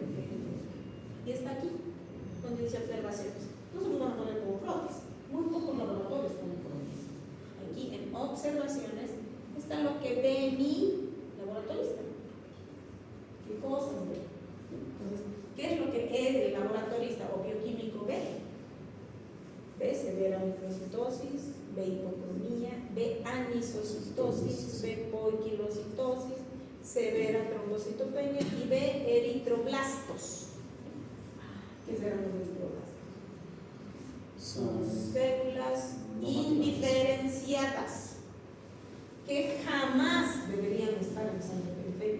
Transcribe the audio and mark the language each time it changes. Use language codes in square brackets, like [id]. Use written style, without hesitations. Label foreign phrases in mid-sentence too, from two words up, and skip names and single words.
[es] Y está aquí, donde dice observaciones. No se lo van a poner como frotis. Muy pocos laboratorios ponen frotis. Aquí en observaciones está lo que ve mi laboratorista. ¿Qué cosas ve? Entonces, ¿qué es lo que el laboratorista o bioquímico ve? Ve severa microcitosis, ve hipocromía, ve anisocitosis, ve poiquilocitosis, severa trombocitopenia y ve eritroblastos. ¿Qué serán los eritroblastos? Son células indiferenciadas que jamás deberían estar en sangre periférica.